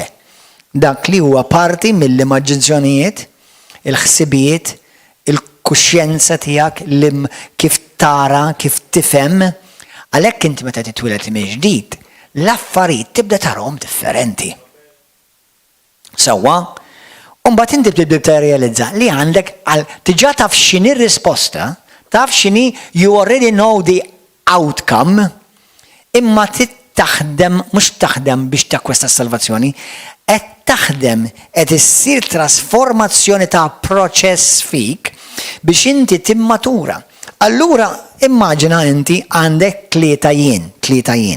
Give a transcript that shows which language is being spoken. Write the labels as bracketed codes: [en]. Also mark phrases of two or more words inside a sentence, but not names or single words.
[mt] Dak li huwa parti mill-immaġinazzjonijiet, il-ħsibijiet, il-kuxjenza tiegħek kif tara, kif tifhem. Għalhekk inti meta titwiled mill-ġdid, l-affarijiet tibda tarahom differenti. Sewwa, u mbagħad inti tibda tirrealizza li għandek diġà taf x'inhi r-risposta, taf x'inhi [en] you already know the outcome, [mt] imma taħdem, mhux taħdem biex takkwesta s-salvazzjoni, qed taħdem qed issir trasformazzjoni ta' proċess fik biex inti timmatura. Allura immaġina inti għandek tlieta jien.